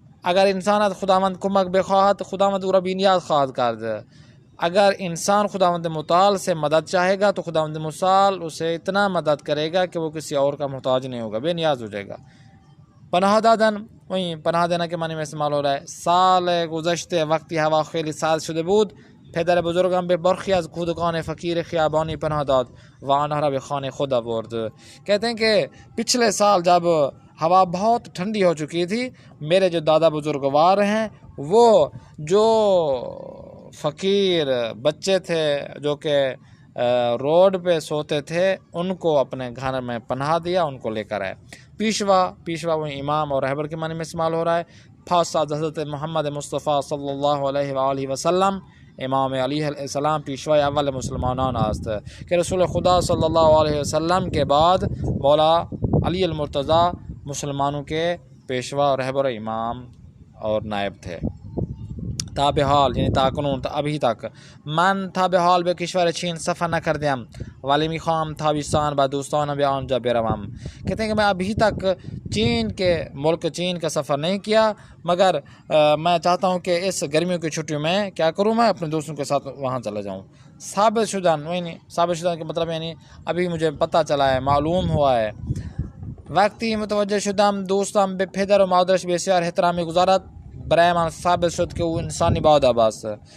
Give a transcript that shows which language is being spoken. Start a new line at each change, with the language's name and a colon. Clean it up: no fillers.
Persian: اگر انسان خداوند کمک بخواهد خداوند او را بی نیاز خواهد کرد.
Urdu: اگر انسان خداوند متعال سے مدد چاہے گا تو خداوند متعال اسے اتنا مدد کرے گا کہ وہ کسی اور کا محتاج نہیں ہوگا، بے نیاز ہو جائے گا. پناہ دادن وہیں پناہ دینا کے معنی میں استعمال ہو رہا ہے.
Persian: سال گذشته وقتی هوا خیلی سرد شده بود پدر بزرگم به برخی از کودکان فقیر خیابانی پناه داد و آنها را به خانه خود آورد.
Urdu: کہتے ہیں کہ پچھلے سال جب ہوا بہت ٹھنڈی ہو چکی تھی میرے جو دادا بزرگوار ہیں وہ جو فقیر بچے تھے جو کہ روڈ پہ سوتے تھے ان کو اپنے گھر میں پناہ دیا، ان کو لے کر آئے. پیشوا وہ امام اور رہبر کے معنی میں استعمال ہو رہا ہے. فاصد حضرت محمد مصطفیٰ صلی اللہ علیہ وآلہ وسلم
Persian: امام علیہ السلام پیشوای اول مسلمانان است
Urdu: کہ رسول خدا صلی اللہ علیہ وسلم کے بعد مولا علی المرتضیٰ مسلمانوں کے پیشوا رہبر امام اور نائب تھے.
Persian: تا به حال یعنی تاکنون
Urdu: تا ابھی تک
Persian: من تا به حال به کشور چین سفر نکردم ولی میخوام تابستان با دوستان به آنجا بروم.
Urdu: کہتے ہیں کہ میں ابھی تک چین کے ملک چین کا سفر نہیں کیا مگر میں چاہتا ہوں کہ اس گرمیوں کی چھٹیوں میں کیا کروں، میں اپنے دوستوں کے ساتھ وہاں چلا جاؤں. ثابت شدن یعنی ثابت شدن کے مطلب یعنی ابھی مجھے پتہ چلا ہے، معلوم ہوا ہے.
Persian: وقتی متوجہ شدم دوستم به پدر و مادرش بسیار احترامی گزارد برای من ثابت شد کہ
Urdu: وہ انسانی باد آباس ہے.